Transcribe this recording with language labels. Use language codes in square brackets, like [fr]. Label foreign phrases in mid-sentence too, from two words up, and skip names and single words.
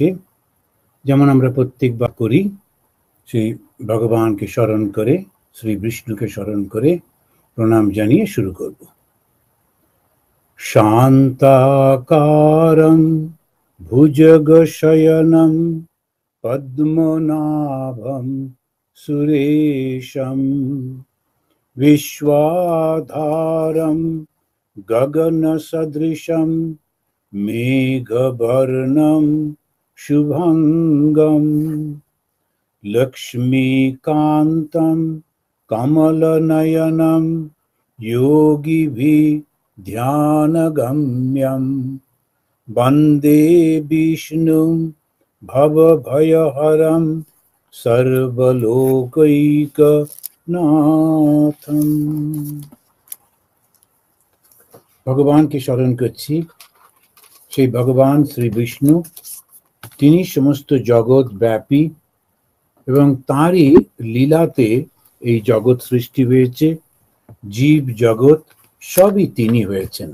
[bn] যেমন আমরা প্রত্যেকবার করি, শ্রী ভগবানকে স্মরণ করে, শ্রী বিষ্ণুকে স্মরণ করে প্রণাম জানিয়ে শুরু করব। [sa] शान्ताकारं भुजगशयनं पद्मनाभं सुरेशं विश्वाधारं गगनसदृशं मेघवर्णं शुभंगं लक्ष्मीकान्तं कमलनयनं योगिभिर्ध्यानगम्यं वन्दे विष्णुं भवभयहरं सर्वलोकैकनाथं। [bn] ভগবানকে স্মরণ করছি। সেই ভগবান শ্রী বিষ্ণু, তিনি সমস্ত জগৎ ব্যাপী এবং তাঁরই লীলাতে এই জগৎ সৃষ্টি হয়েছে। জীব জগৎ সবই তিনি হয়েছেন।